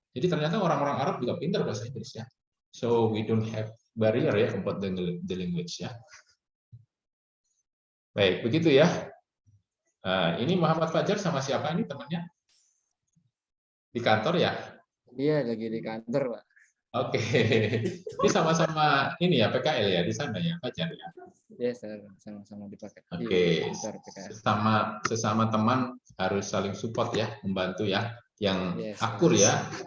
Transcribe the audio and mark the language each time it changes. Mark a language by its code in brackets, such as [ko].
[id] Jadi ternyata orang-orang Arab juga pintar bahasa Inggris ya. [en] So we don't have barrier ya about the language ya. [id] Baik, begitu ya. Ini Muhammad Fajar sama siapa ini temannya? Di kantor ya? Iya, lagi di kantor, Pak. Oke. Ini sama-sama ini ya PKL ya di sana ya, Fajar ya? Iya, sama-sama dipakai. Oke. Sesama teman harus saling support ya, membantu ya, yang akur ya.